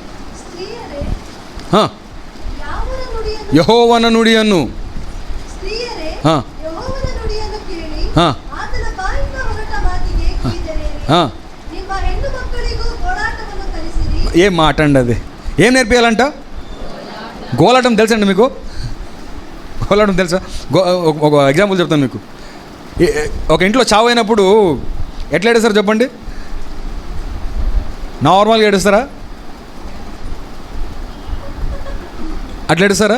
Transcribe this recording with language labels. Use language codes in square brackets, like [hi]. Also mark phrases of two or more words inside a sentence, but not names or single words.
[kn] ಯೆಹೋವನ ನುಡಿಯನು ಹಾ ಯೆಹೋವನ ನುಡಿಯನ್ನು ಕೇಳಿ ಹಾ ಆತನ ಬಾಯಿಂದ ಹೊರಟ ಮಾತಿಗೆ ಕಿವಿಗೊಡಿರಿ. ಹಾ ನಿಮ್ಮ ಹೆಣ್ಣು ಮಕ್ಕಳಿಗೂ ಗೋಳಾಟವನ್ನು ಕಲಿಸಿರಿ. [te] ఏం మాట అండి అది? ఏం నేర్పియాలంట? గోలాటం తెలుసా అండి మీకు? గోలాటం తెలుసా? ఒక ఎగ్జాంపుల్ చెప్తాను మీకు. ఒక ఇంట్లో చావు అయినప్పుడు ఎట్లా ఏడుస్తారు చెప్పండి? నార్మల్గా ఏడుస్తారా? అట్లా ఏడుస్తారా?